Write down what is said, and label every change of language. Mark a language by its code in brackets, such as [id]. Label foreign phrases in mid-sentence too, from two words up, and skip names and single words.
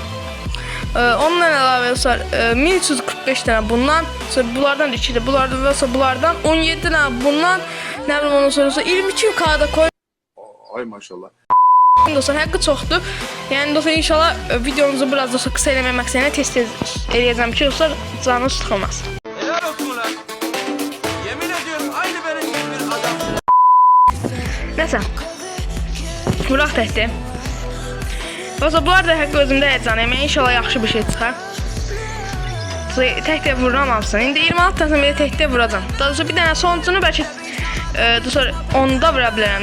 [az] Ondan əlavə dostlar 1345 dənə bundan. Sonra bunlardan 2 də, bunlardan 17 dənə bundan. Nə bilim ondan sonra 22 [tr] kağıda koy. [az] Ay maşallah. Dostlar, həqiqi çoxdur. Yəni dostlar, inşallah videomuzu biraz dostlar qısa eləmək məqsədiylə tez-tez eləyəcəm ki, dostlar canınız sıxılmaz. [tr] Helal olsun ulan. Yemin ediyorum aynı benim gibi bir adamsın. [az] Nəsə. Vuraq təkdir. Dostlar, bunlar da həqiqi özümdə həyəcanıyım. Yəni inşallah yaxşı bir şey çıxar. Tək-tək vururam hamısını. İndi 26 tane belə tək-tək vuracam. Daha doğrusu bir dənə sonucunu bəlkə dostlar 10-da vura bilərəm.